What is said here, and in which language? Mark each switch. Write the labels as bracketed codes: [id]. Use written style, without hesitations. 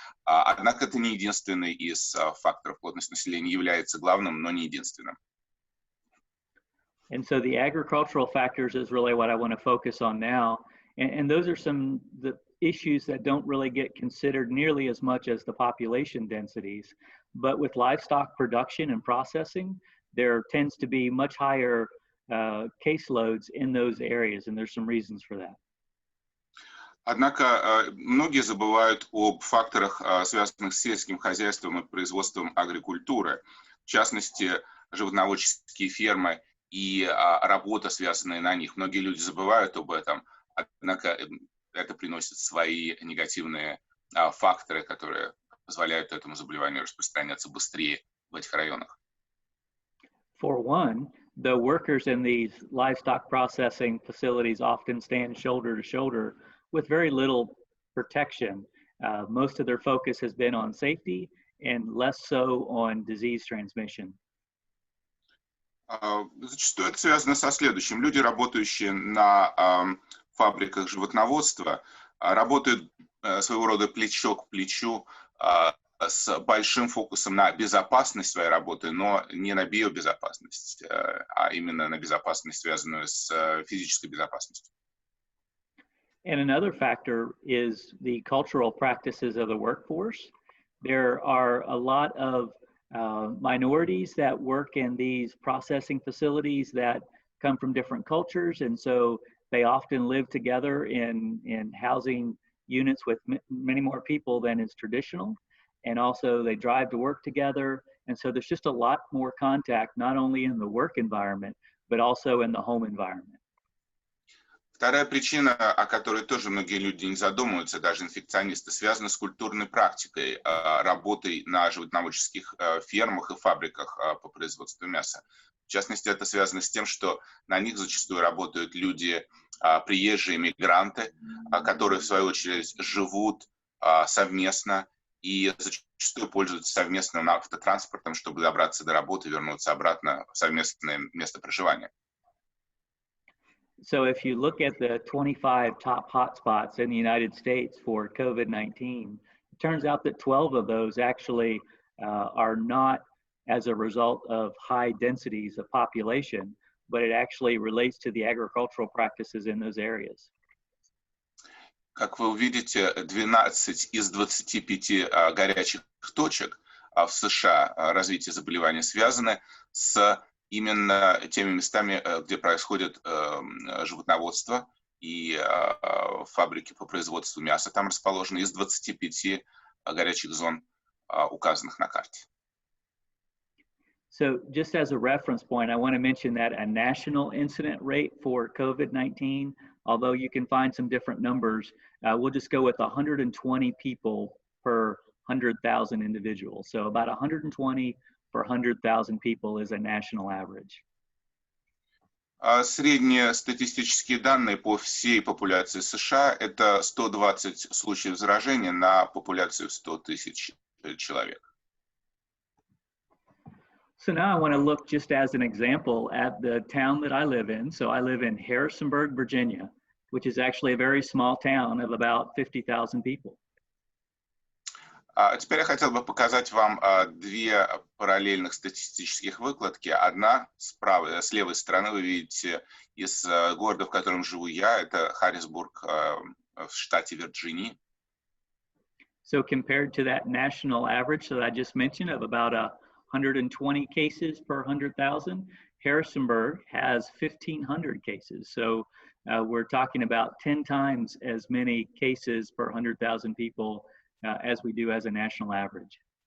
[ru] Однако это не единственный из факторов. Плотность населения является главным, но не единственным. [en] And so the agricultural factors is really what I want to focus on now. And those are some the issues that don't really get considered nearly as much as the population densities. But with livestock production and processing, there tends to be much higher caseloads in those areas, and there's some reasons for that. [ru] Однако многие забывают об факторах, связанных с сельским хозяйством и производством агрикультуры. В частности, животноводческие фермы и работа, связанная на них. Многие люди забывают об этом, однако это приносит свои негативные факторы, которые позволяют этому заболеванию распространяться быстрее в этих районах. [en] For one, the workers in these livestock processing facilities often stand shoulder to shoulder with very little protection. Most of their focus has been on safety and less so on disease transmission. [ru] Зачастую это связано со следующим. Люди, работающие на фабриках животноводства, работают своего рода плечо к плечу с большим фокусом на безопасность своей работы, но не на биобезопасность, а именно на безопасность, связанную с физической безопасностью. [en] And another factor is the cultural practices of the workforce. There are a lot of minorities that work in these processing facilities that come from different cultures, and so they often live together in housing units with many more people than is traditional, and also they drive to work together, and so there's just a lot more contact, not only in the work environment, but also in the home environment. [ru] Вторая причина, о которой тоже многие люди не задумываются, даже инфекционисты, связана с культурной практикой, работой на животноводческих фермах и фабриках по производству мяса. В частности, это связано с тем, что на них зачастую работают люди, приезжие мигранты, которые, в свою очередь, живут совместно и зачастую пользуются совместным автотранспортом, чтобы добраться до работы и вернуться обратно в совместное место проживания. [en] So if you look at the 25 top hotspots in the United States for COVID-19, it turns out that 12 of those actually are not as a result of high densities of population, but it actually relates to the agricultural practices in those areas. [ru] Как вы увидите, 12 из 25 горячих точек в США развития заболевания связаны с именно теми местами, где происходит животноводство и фабрики по производству мяса. Там расположены из 25 горячих зон, указанных на карте. [en] So just as a reference point, I want to mention that a national incident rate for COVID-19, although you can find some different numbers, we'll just go with 120 people per 100,000 individuals. So about 120 per 100,000 people is a national average. [ru] Средние статистические данные по всей популяции США – это 120 случаев заражения на популяцию в 100 тысяч человек. [en] So now I want to look just as an example at the town that I live in. So I live in Harrisonburg, Virginia, which is actually a very small town of about 50,000 people. [ru] Теперь я хотел бы показать вам две параллельных статистических выкладки. Одна справа, с левой стороны вы видите из города, в котором живу я, это Харрисбург в штате Вирджиния. [en] So compared to that national average that I just mentioned of about 120 cases per 100,000, Harrisonburg has 1,500 cases. So we're talking about 10 times as many cases per 100,000 people as we do as a national average.